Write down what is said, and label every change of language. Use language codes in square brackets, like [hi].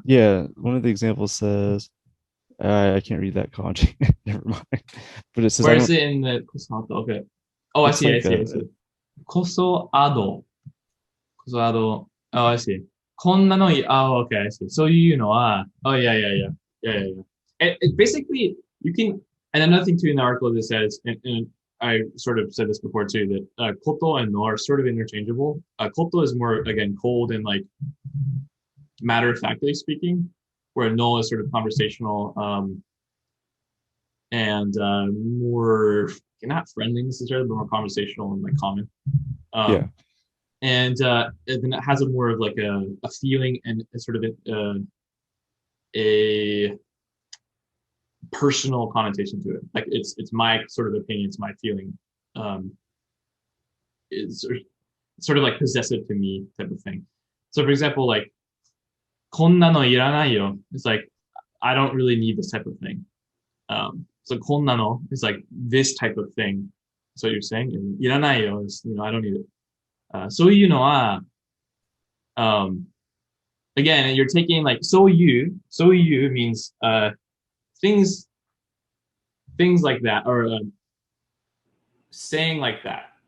[en] Yeah, one of the examples says, I can't read that kanji. Never mind. But it says, Where is it in the Kosoato? Okay. Oh, I see. like I see. Kosoado. Kosoado. Oh, I see. [ja] こんなのい, [en] oh, okay, I see. [ja] そういうのは, [en] oh, yeah. It basically, you can, and another thing too in the article that says, and I sort of said this before too, that koto and no are sort of interchangeable. Koto is more, again, cold and like matter-of-factly speaking, where no is sort of conversational and more, not friendly necessarily, but more conversational and like common. yeah. And then it has a more of like a feeling and a sort of a personal connotation to it. Like it's my sort of opinion, it's my feeling. It's sort of like possessive to me type of thing. So for example, like [ja] こんなのいらないよ. [en] It's like I don't really need this type of thing. So [ja] こんなの [en] is like this type of thing. That's what you're saying. And [ja] いらないよ [en] is, I don't need it. [ja] そういうのは [en] again, you're taking like [ja] そういう [en] means things like that, or saying like that.